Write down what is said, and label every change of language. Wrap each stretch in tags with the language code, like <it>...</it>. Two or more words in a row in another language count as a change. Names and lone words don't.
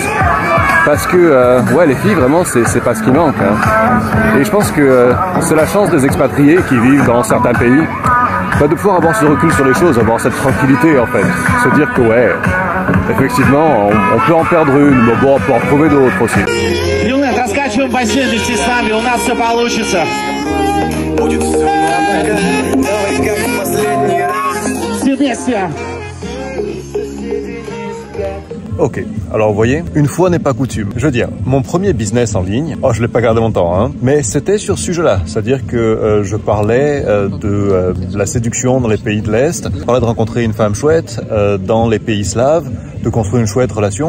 <fr>Parce que, ouais, les filles, vraiment, c'est pas ce qui manque. Et je pense que c'est la chance des expatriés qui vivent dans certains pays, de pouvoir avoir ce recul sur les choses, avoir cette tranquillité, en fait. Se dire que, ouais, effectivement, on peut en perdre une, mais bon, on peut en trouver d'autres aussi.</fr> <ru>Юнет, раскачиваем бассейн вместе с нами, у нас все получится. Все вместе.</ru> <fr>Ok, alors vous voyez, une fois n'est pas coutume. Je veux dire, mon premier business en ligne, je l'ai pas gardé longtemps, mais c'était sur ce sujet-là. C'est-à-dire que je parlais de la séduction dans les pays de l'Est, je parlais de rencontrer une femme chouette dans les pays slaves, de construire une chouette relation.</fr>